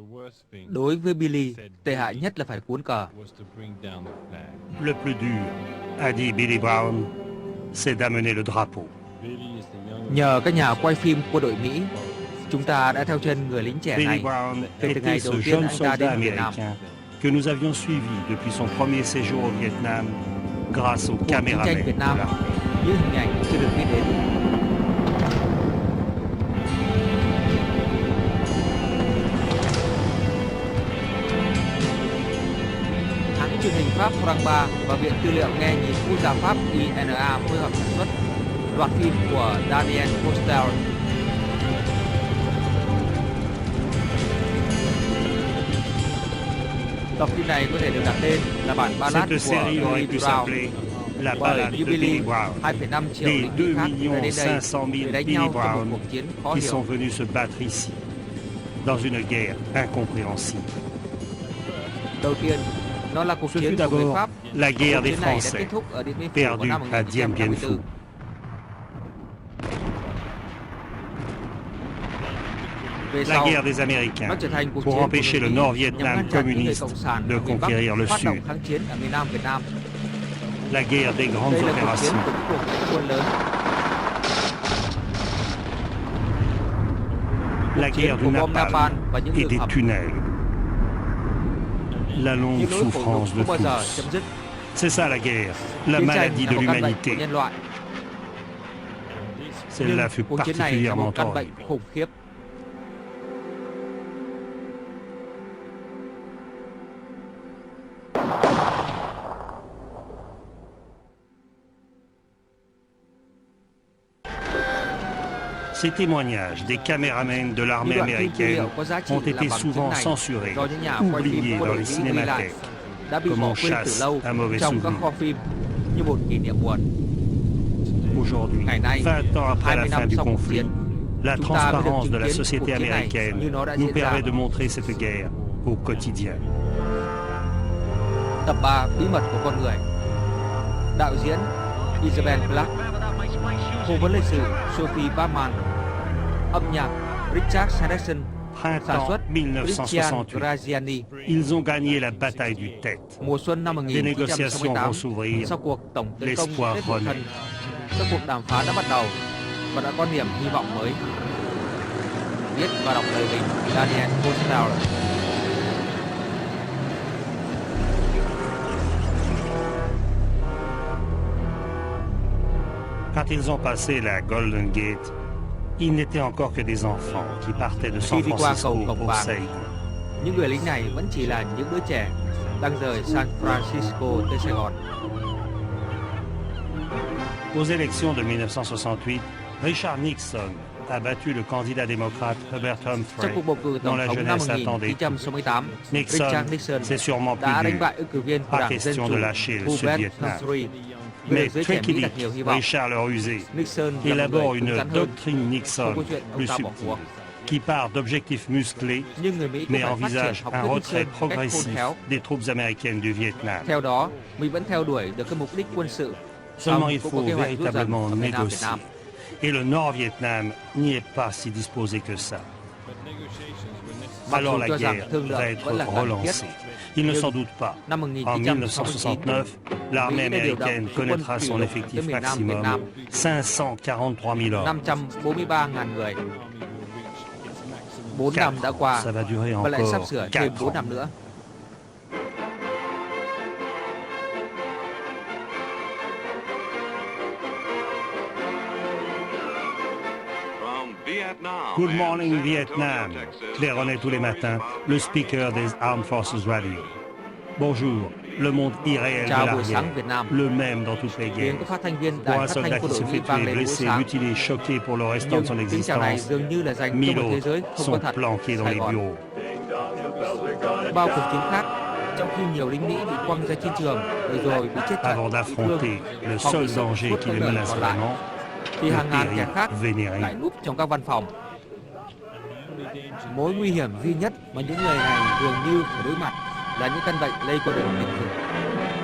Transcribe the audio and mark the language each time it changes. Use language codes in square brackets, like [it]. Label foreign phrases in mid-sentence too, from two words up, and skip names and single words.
[vi] Đối với Billy, tệ hại nhất là phải cuốn cờ. [fr] Le plus dur, a dit Billy Brown, c'est d'amener le drapeau. [vi] Nhờ các nhà quay phim quân đội Mỹ, chúng ta đã theo chân người lính trẻ Billy này Brown kể từ ngày [fr] était [vi] đầu [fr] ce [vi] tiên [fr] jeune [vi] anh ta [fr] soldat [vi] đến Việt Nam. [fr] américain que nous avions suivi depuis son premier séjour au Vietnam grâce aux [vi] Cuộc chiến tranh [fr] caméramans [vi] Việt [fr] de [vi] Nam, [fr] l'armée. [vi] những hình ảnh chưa được biết đến. Hãng truyền hình Pháp France 3 và Viện Tư liệu Nghe nhìn Quốc gia Pháp INA phối hợp sản xuất loạt phim của Daniel Postel. Tập phim này có thể được đặt tên là bản ballad [fr] Cette [vi] của [fr] série aurait Billy pu Brown. s'appeler La [vi] Bởi [fr] balade [vi] như [fr] de Billy, Billy Brown. [vi] 2,5 triệu [fr] Des [vi] lính Mỹ [fr] 2 [vi] khác đã đến đây [fr] 500 000 [vi] để đánh [fr] Billy [vi] nhau trong [fr] Brown [vi] một cuộc chiến khó [fr] qui [vi] hiểu. [fr] sont venus se battre ici, dans une guerre incompréhensible. [vi] Đầu tiên, nó là cuộc [fr] Ce [vi] chiến [fr] fut [vi] của người [fr] d'abord [vi] Pháp. [fr] la guerre [vi] Cuộc [fr] des [vi] chiến này đã [fr] Français, [vi] kết thúc ở Điện Biên Phủ vào [fr] perdue [vi] năm [fr] à Dien Bien Phu. [vi] 1954. Về [fr] La [vi] sau, [fr] guerre des Américains [vi] nó trở thành cuộc [fr] pour [vi] chiến [fr] empêcher [vi] của [fr] le [vi] người [fr] Nord [vi] Mỹ nhằm [fr] Vietnam [vi] ngăn chặn những người [fr] communiste [vi] cộng sản [fr] de [vi] ở miền Bắc [fr] conquérir le [vi] phát động [fr] Sud. [vi] kháng chiến ở miền Nam Việt Nam. [fr] La guerre des grandes [vi] Đây là cuộc chiến [fr] opérations. [vi] của những cuộc đánh quân lớn. [fr] La [vi] Cuộc chiến [fr] guerre [vi] của [fr] du [vi] bom napalm [fr] napalm [vi] và những [fr] et [vi] đường [fr] des [vi] hầm. [fr] tunnels. La longue [vi] Những nỗi khổ nhục [fr] souffrance de [vi] không bao giờ [fr] tous. [vi] chấm dứt. [fr] C'est ça la guerre, la [vi] Chiến tranh [fr] maladie [vi] là [fr] de [vi] một căn bệnh của [fr] l'humanité. [vi] nhân loại. [fr] Celle-là [vi] Nhưng [fr] fut [vi] cuộc chiến này là một [fr] particulièrement [vi] căn bệnh [fr] horrible. [vi] khủng khiếp. [fr] Ces témoignages des caméramans de l'armée [vi] Những đoạn phim tư [fr] américaine [vi] liệu có giá trị [fr] ont [vi] là [fr] été [vi] bằng chứng [fr] souvent [vi] này [fr] censurés, [vi] do những nhà quay phim [fr] oubliés [vi] quân [fr] dans [vi] đội [fr] les [vi] Mỹ ghi lại [fr] cinémathèques, [vi] đã bị [fr] comme [vi] bỏ [fr] on [vi] quên từ [fr] chasse [vi] lâu [fr] un mauvais [vi] trong các [fr] souvenir. [vi] kho phim như một kỷ niệm buồn. [fr] Aujourd'hui, [vi] Ngày nay, [fr] 20 ans après la [vi] 20 [fr] fin [vi] năm [fr] du [vi] sau cuộc [fr] conflit, [vi] chiến, [fr] la [vi] chúng ta mới được [fr] transparence [vi] chứng [fr] de la [vi] kiến cuộc [fr] société [vi] chiến này [fr] américaine [vi] như nó đã [fr] nous [vi] diễn ra. [fr] permet de montrer cette guerre au quotidien. [vi] Tập 3 Bí mật của con người. Đạo diễn Isabel Clark, cố vấn lịch sử Sophie Bachmann, âm nhạc Richard Sanderson, sản [fr] Printemps [vi] xuất Christian [fr] 1968, [vi] Graziani. [fr] ils ont gagné la bataille du Tet. [vi] Mùa xuân năm [fr] Des négociations [vi] 1968, [fr] vont s'ouvrir. [vi] sau cuộc tổng tấn công [fr] L'espoir [vi] Tết Mậu [fr] renaît. [vi] Thân, các cuộc đàm phán đã bắt đầu và đã có niềm hy vọng mới. Viết và đọc lời bình Daniel Postel. [fr] Quand ils ont passé la Golden Gate, ils n'étaient encore que des enfants qui partaient de San [vi] Khi đi qua cầu [fr] Francisco [vi] Cổng [fr] pour [vi] Vàng, [fr] Saigon. [vi] những người lính này vẫn chỉ là những đứa trẻ đang rời San Francisco tới Sài Gòn. [fr] Aux élections de 1968, Richard Nixon a battu le candidat démocrate Herbert [vi] Trong [fr] Humphrey, [vi] cuộc bầu cử [fr] dont [vi] tổng [fr] la [vi] thống năm [fr] jeunesse attendait. [vi] 1968, [fr] Nixon, [vi] Richard Nixon [fr] c'est sûrement plus [vi] đã đánh [fr] dur. [vi] bại ứng cử viên của [fr] Pas [vi] Đảng Dân [fr] question [vi] Chủ [fr] de lâcher le Sud [vi] Hubert [fr] Vietnam. [vi] Humphrey. Người [fr] Mais [vi] được giới trẻ [fr] Tricky [vi] Mỹ đặt [fr] Dick, [vi] nhiều hy vọng. [fr] Richard le rusé, [vi] Nixon là một [fr] élabore [vi] người cứng [fr] une [vi] rắn hơn. [fr] doctrine [vi] Không [fr] Nixon [vi] có chuyện ông [fr] plus [vi] ta bỏ [fr] subtile, [vi] cuộc. [fr] qui part d'objectifs musclés, [vi] Nhưng người Mỹ cũng [fr] mais [vi] phải phát triển [fr] envisage [vi] học [fr] un [vi] thuyết [fr] retrait [vi] Nixon một cách khôn [fr] progressif [vi] khéo. [fr] des troupes américaines du Vietnam. [vi] Theo đó, Mỹ vẫn theo đuổi được cái mục đích quân sự. [fr] Seulement [vi] Song [fr] il [vi] cũng có [fr] faut [vi] kế hoạch rút dần [fr] véritablement [vi] ở miền Nam Việt [fr] négocier. [vi] Nam. [fr] Et le Nord Vietnam n'y est pas si disposé que ça. [vi] Mặc [fr] Alors [vi] dù [fr] la [vi] cho rằng [fr] guerre [vi] thương [fr] va [vi] lượng [fr] être [vi] vẫn là cần thiết. [fr] relancée. Ils ne [vi] Nhưng [fr] s'en doutent pas. [vi] năm [fr] En [vi] 1969, [fr] 1969, l'armée [vi] Mỹ đã điều động [fr] américaine [vi] quân [fr] connaîtra [vi] kỷ [fr] son [vi] lục [fr] effectif [vi] tới miền Nam Việt [fr] maximum, [vi] Nam, [fr] 543 000 hommes. [vi] 543.000 người. 4 năm đã qua [fr] Ça va durer [vi] và lại sắp [fr] encore [vi] sửa thêm [fr] 4 [vi] 4 [fr] ans. [vi] năm nữa. [en] Good morning Vietnam, [fr] claironnet tous les matins le speaker des Armed Forces Radio. Bonjour, le monde irréel de [vi] Chào [fr] la [vi] buổi [fr] guerre, [vi] sáng Việt Nam. [fr] le même dans toutes les [vi] Tiếng [fr] guerres. [vi] các phát thanh viên [fr] Pour [vi] đài [fr] un [vi] phát [fr] soldat [vi] thanh [fr] qui [vi] quân [fr] se [vi] đội Mỹ [fr] fait [vi] vang [fr] tuer, [vi] lên buổi [fr] blessé, [vi] sáng. [fr] mutilé, choqué pour le restant de [vi] Nhưng [fr] son [vi] tiếng chào này [fr] existence, [vi] dường như là dành cho [fr] 1000 [vi] một thế giới [fr] autres [vi] không có [fr] sont [vi] thật. [fr] planqués dans [vi] Sài [fr] les [vi] Gòn. [fr] bureaux. [vi] Bao cuộc chiến khác, trong khi nhiều lính Mỹ bị quăng ra chiến trường rồi bị chết trận, [fr] Avant [vi] bị [fr] d'affronter [vi] thương, [fr] le [vi] hoặc [fr] seul [vi] bị sống [fr] danger [vi] suốt [fr] qui [vi] quãng [fr] les [vi] đời [fr] menace [vi] còn lại, [fr] vraiment, [vi] thì [fr] le [vi] hàng ngàn kẻ [fr] péril [vi] khác [fr] vénéré. [vi] lại núp trong các văn phòng. Mối nguy hiểm duy nhất mà những người này dường như phải đối mặt là những căn bệnh lây qua đường tình dục.